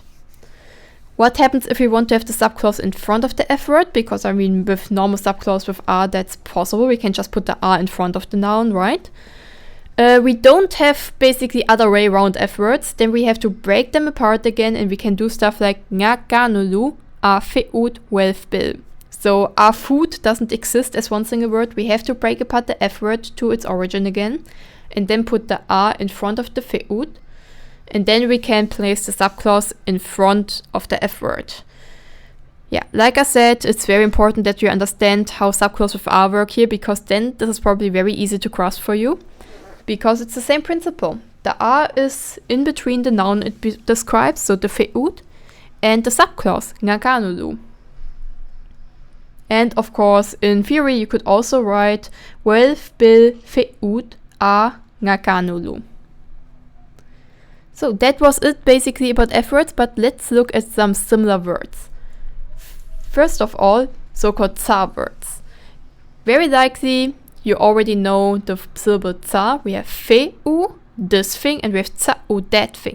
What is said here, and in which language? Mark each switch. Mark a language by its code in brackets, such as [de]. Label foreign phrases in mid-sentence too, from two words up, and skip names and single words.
[en] What happens if we want to have the subclause in front of the F word? Because I mean, with normal subclause with R, that's possible. We can just put the R in front of the noun, right? We don't have basically other way around F words. Then we have to break them apart again, and we can do stuff like nga kanulu, a feut welf bill. So our food doesn't exist as one single word. We have to break apart the F word to its origin again, and then put the a in front of the feut, and then we can place the subclause in front of the F word. Yeah, like I said, it's very important that you understand how subclause with a work here, because then this is probably very easy to grasp for you, because it's the same principle. The a is in between the noun it describes, so the feut, and the subclause, nga kanulu. And of course, in Furia, you could also write welf bil feut a nga kanulu. So that was it basically about F words, but let's look at some similar words. First of all, so-called tsa words. Very likely, you already know the syllable tsa. We have feu, this thing, and we have tsa'u, that thing.